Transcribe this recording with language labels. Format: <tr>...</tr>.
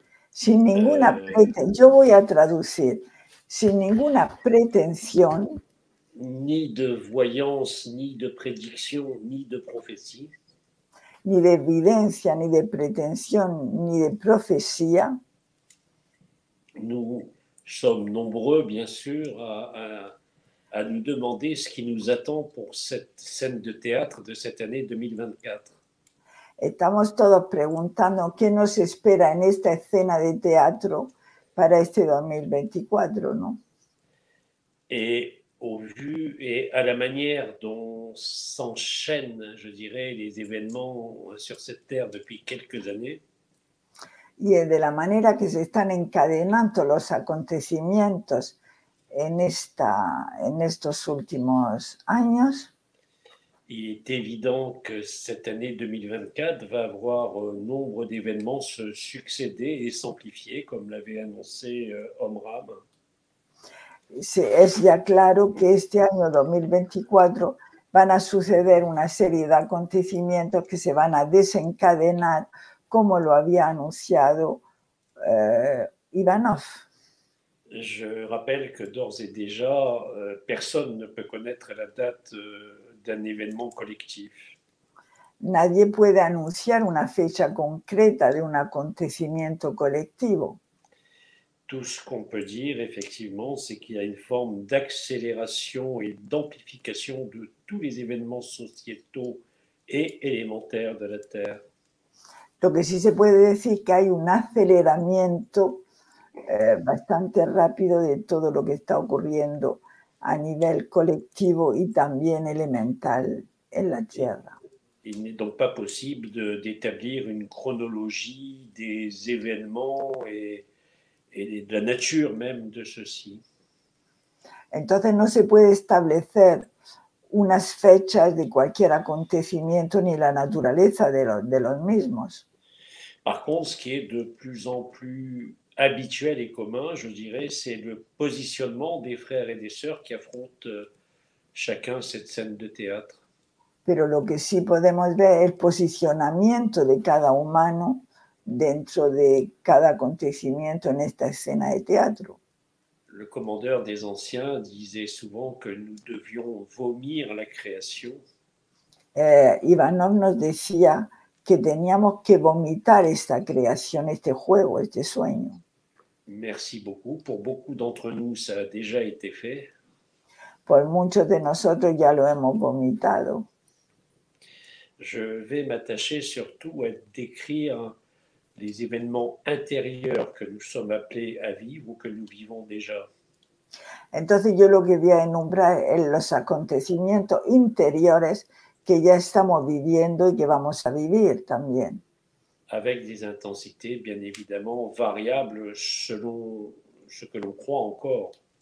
<es>Sin ninguna yo voy a traducir. Sin ninguna pretensión.</es> <fr>Ni de voyance, ni de prédiction, ni de prophétie.</fr> <es>Ni de evidencia, ni de pretensión, ni de profecía.</es> <fr>Nous sommes nombreux, bien sûr, à nous demander ce qui nous attend pour cette scène de théâtre de cette année 2024.</fr> <es>Estamos todos preguntando qué nos espera en esta escena de teatro para este 2024, ¿no?</es> <fr>Et au vu et à la manière dont s'enchaînent, je dirais, les événements sur cette terre depuis quelques années.</fr> <es>Y de la manera que se están encadenando los acontecimientos en estos últimos años.</es> <fr>Il est évident que cette année 2024 va avoir nombre d'événements se succéder et s'amplifier, comme l'avait annoncé Omram.</fr> <es>Es ya claro que este año 2024 van a suceder una serie de acontecimientos que se van a desencadenar, como lo había anunciado Ivanov.</es> <fr>Je rappelle que d'ores et déjà, personne ne peut connaître la date d'un événement collectif.</fr> <es>Nadie puede anunciar una fecha concreta de un acontecimiento colectivo.</es> <fr>Tout ce qu'on peut dire, effectivement, c'est qu'il y a une forme d'accélération et d'amplification de tous les événements sociétaux et élémentaires de la Terre.</fr> <es>Lo que sí se puede decir que hay un aceleramiento bastante rápido de todo lo que está ocurriendo a nivel colectivo y también elemental en la Tierra.</es> <fr>Il n'est donc pas possible d'établir une chronologie des événements et de la nature même de ceux-ci.</fr> <es>Entonces no se puede establecer unas fechas de cualquier acontecimiento ni la naturaleza de los mismos.</es> <fr>Par contre, ce qui est de plus en plus habituel et commun, je dirais, c'est le positionnement des frères et des sœurs qui affrontent chacun cette scène de théâtre.</fr> <es>pero lo que sí podemos ver es el posicionamiento de cada humano dentro de cada acontecimiento en esta escena de teatro.</es> <fr>Le commandeur des anciens disait souvent que nous devions vomir la création.</fr> <es>Ivanov nos decía que teníamos que vomitar esta creación, este juego, este sueño.</es> <fr>Merci beaucoup. Pour beaucoup d'entre nous, ça a déjà été fait.</fr> <es>Por muchos de nosotros ya lo hemos vomitado.</es> <fr>Je vais m'attacher surtout à décrire les événements intérieurs que nous sommes appelés à vivre ou que nous vivons déjà.</fr> <es>Entonces yo lo que voy a enumerar es los acontecimientos interiores que ya estamos viviendo y que vamos a vivir también.</es> <fr>Avec des intensités bien évidemment variables selon ce que l'on croit encore.</fr>